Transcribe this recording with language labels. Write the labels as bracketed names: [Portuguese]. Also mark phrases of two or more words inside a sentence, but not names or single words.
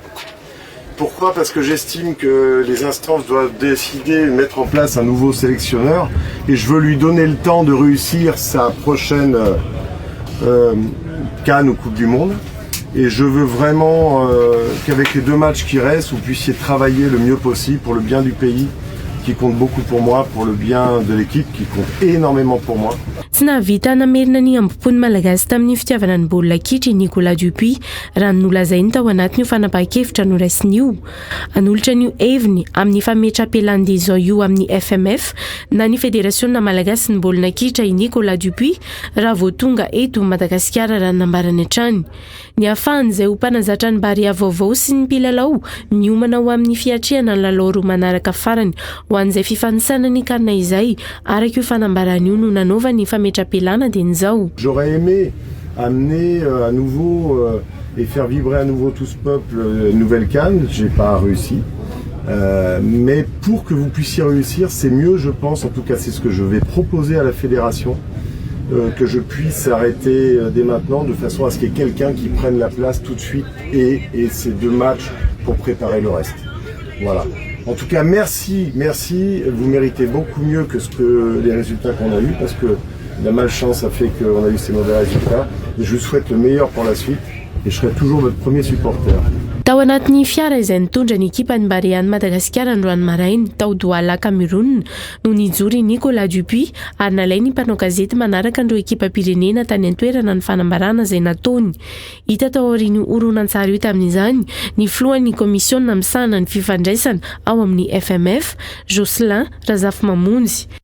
[French] Parce que j'estime que les instances doivent décider, mettre en place un nouveau sélectionneur et je veux lui donner le temps de réussir sa prochaine CAN ou Coupe du Monde. Et je veux vraiment qu'avec les 2 matchs qui restent, vous puissiez travailler le mieux possible pour le bien du pays, qui compte beaucoup pour moi, pour le bien de l'équipe, qui compte énormément pour moi. [Malagasy] Tsy nahavita namerina ny ambopony malagasy tamin'ny fitiavana ny baolina kitra Nicolas Dupuis raha nolazainy tao anatin'io fanapahan-kevitra noraisiny io. Anolotra ny heviny amin'ny fametra-pelande izao io amin'ny FMF na ny federasiona malagasy ny baolina kitra i Nicolas Dupuis raha vao tonga eto Madagasikara raha nambarany hatrany. Ny ahafahany izay ho mpanazatra ny Barea vaovao sy ny mpilalao miomana ho amin'ny fiatriana ny lalao roa manaraka farany ho an'izay fifanisana ny karina izay araka io fanambarany io no nanaovany fametra-pelana dia nizao. [French] J'aurais aimé amener à nouveau et faire vibrer à nouveau tout ce peuple une nouvelle CAN, j'ai pas réussi. Mais pour que vous puissiez réussir, c'est mieux, je pense, en tout cas c'est ce que je vais proposer à la fédération, que je puisse arrêter dès maintenant de façon à ce qu'il y ait quelqu'un qui prenne la place tout de suite et ces 2 matchs pour préparer le reste. Voilà. En tout cas, merci, vous méritez beaucoup mieux que les résultats qu'on a eus parce que la malchance a fait qu'on a eu ces mauvais résultats. Et je vous souhaite le meilleur pour la suite et je serai toujours votre premier supporter. [Malagasy] Tao anatin'ny fiara izay nitondra ny ekipa ny Bariany Madagasikara androany marainy tao Douala Cameroun no nijory Nicolas Dupuis ary nalainy ny mpanao gazety manaraka andreo ekipa pirenena tany an-toerana ny fanambarana izay nataony. Hita tao aorian'ny horonan-tsary io tamin'izany ny filohan'ny komisiona misahana ny fifandraisana ao amin'ny FMF Jocelyn Razafy-Mamonjy.